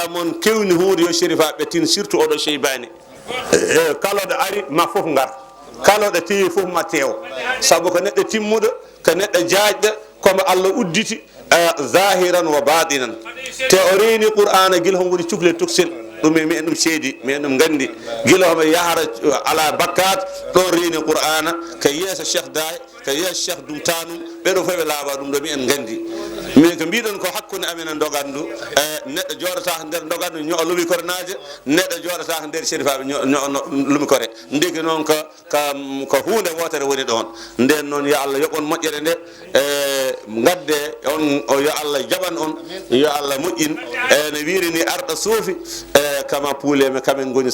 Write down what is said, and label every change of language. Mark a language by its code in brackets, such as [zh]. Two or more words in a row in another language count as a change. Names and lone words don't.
[ff] mon kewni hunde yo sherifa betin surtout odo sheybani kala do ari ma fof ngar kala do tewi fof ma tew sabu ko neddo timmudo ko neddo jaajda comme Allah udditi [ar] ظاهراً وباطناً [ff] te orini qur'ana gil ho ngoni cukle tuksel dum mi en dum seedi mi en dum gandi gilo ho yahara ala bakkat do rini qur'ana kay yesa cheikh day kay yes cheikh dum tanum be do fewe laaba dum do mi en gandi mi ko bidon ko hakkunde amen dogandu neddo jodata nder dogandu nyo lumi kornaaje neddo jodata nder sherifa nyo lumi kore ndigi non ko hunde wotere woni don nden non [ar] يا الله [ff] yobon mojjere nde gadde on o yo Allah jaban on yo Allah mujjin ne wirini arda suufi kama puule me kamen goni